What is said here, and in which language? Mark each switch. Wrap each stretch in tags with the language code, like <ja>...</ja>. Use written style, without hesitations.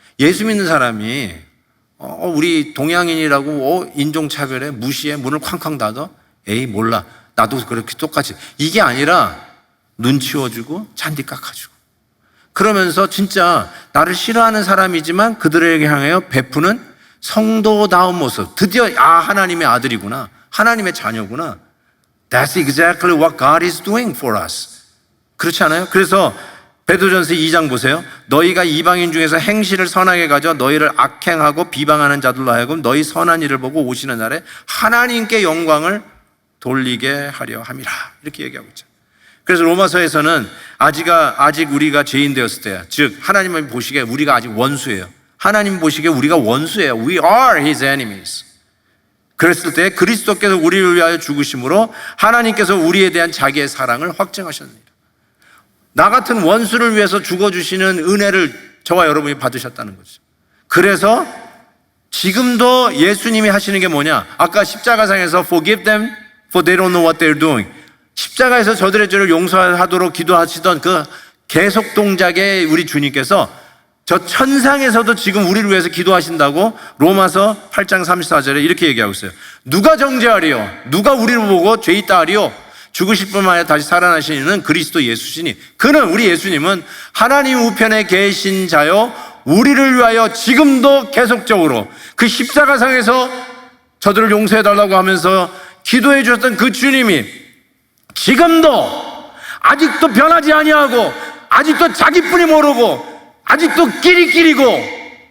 <ko>예수 믿는 사람이 우리 동양인이라고 인종차별에 무시해 문을 쾅쾅 닫아? 에이 몰라. 나도 그렇게 똑같이. 이게 아니라 눈 치워주고 잔디 깎아주고 그러면서 진짜 나를 싫어하는 사람이지만 그들에게 향하여 베푸는 성도다운 모습. 드디어 하나님의 아들이구나. 하나님의 자녀구나.</ko> <en>That's exactly what God is doing for us.</en> <ko>그렇지 않아요? 그래서 베드로전서 2장 보세요. 너희가 이방인 중에서 행실을 선하게 가져 너희를 악행하고 비방하는 자들로 하여금 너희 선한 일을 보고 오시는 날에 하나님께 영광을 돌리게 하려 함이라. 이렇게 얘기하고 있죠. 그래서 로마서에서는 아직 우리가 죄인 되었을 때야. 즉 하나님이 보시기에 우리가 아직 원수예요. 하나님 보시기에 우리가 원수예요.</ko> <en>We are His enemies.</en> <ko>그랬을 때 그리스도께서 우리를 위하여 죽으심으로 하나님께서 우리에 대한 자기의 사랑을 확증하셨습니다. 나 같은 원수를 위해서 죽어주시는 은혜를 저와 여러분이 받으셨다는 거죠. 그래서 지금도 예수님이 하시는 게 뭐냐? 아까 십자가상에서</ko> <en>Forgive them for they don't know what they're doing.</en> <ko>십자가에서 저들의 죄를 용서하도록 기도하시던 그 계속 동작에 우리 주님께서 저 천상에서도 지금 우리를 위해서 기도하신다고 로마서 8장 34절에 이렇게 얘기하고 있어요. 누가 정죄하리요? 누가 우리를 보고 죄 있다 하리요? 죽으실 뿐만 아니라 다시 살아나신 이는 그리스도 예수시니 그는 우리 예수님은 하나님 우편에 계신 자요 우리를 위하여 지금도 계속적으로 그 십자가상에서 저들을 용서해달라고 하면서 기도해 주셨던 그 주님이 지금도 아직도 변하지 아니하고 아직도 자기뿐이 모르고 아직도 끼리끼리고</ko>